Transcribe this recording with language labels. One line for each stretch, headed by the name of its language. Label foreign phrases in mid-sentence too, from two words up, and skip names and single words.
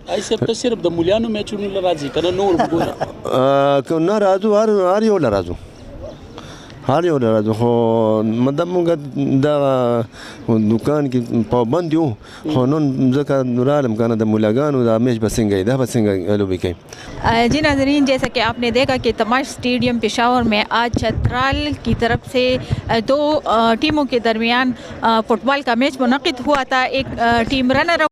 Pashto: ای صاحب ته صرف د مولیانو میچونو له راځي که نه نور وګوره که نه راځو هر یو له راځو خو مدام مونږ دغه دکان کې پابند یو خو نن ځکه رالم که نه د مولاګانو دا میچ به څنګه وي دا به څنګه لوبې کوي
Urdu: جی ناظرین جیسا کہ آپ نے دیکھا کہ تماش اسٹیڈیم پشاور میں آج چترال کی طرف سے دو ٹیموں کے درمیان فٹ بال کا میچ منعقد ہوا تھا. ایک ٹیم رنر